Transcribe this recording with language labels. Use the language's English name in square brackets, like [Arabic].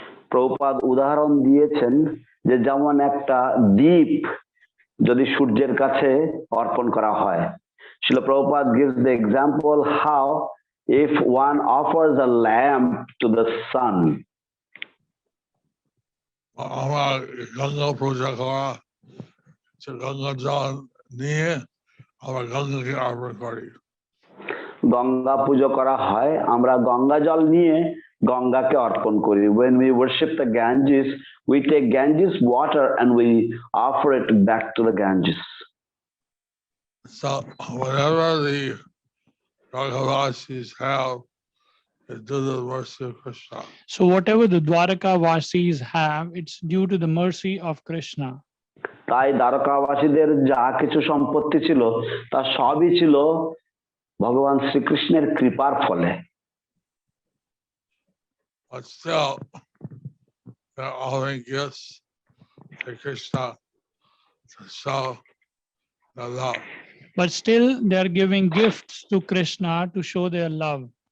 [Bangla] প্রভুপাদ উদাহরণ দিয়েছেন যে যেমন একটা দ্বীপ যদি সূর্যের কাছে অর্পণ করা হয়। [English] Srila Prabhupada gives the example how if one offers a lamp to the sun. [Bangla] আমার গঙ্গা পূজা করা, গঙ্গা জল নিয়ে আবার গঙ্গাকে অর্পণ করি। গঙ্গা পুজো করা হয়, আমরা গঙ্গা জল নিয়ে গঙ্গাকে অর্পণ করি। [English] When we worship the Ganges, we take Ganges water and we offer it back to the Ganges. So whatever the Dvārakāvasis have is due to the mercy of Krishna. So whatever the Dvārakāvasis have, it's due to the mercy of Krishna. [Bangla] তাই দ্বারকাবাসীদের যা কিছু সম্পত্তি ছিল তা সবই ছিল ভগবান শ্রীকৃষ্ণের কৃপার ফলে। [English] But still, they're offering gifts to Krishna to show the love. But still, they are giving gifts to Krishna to show their love.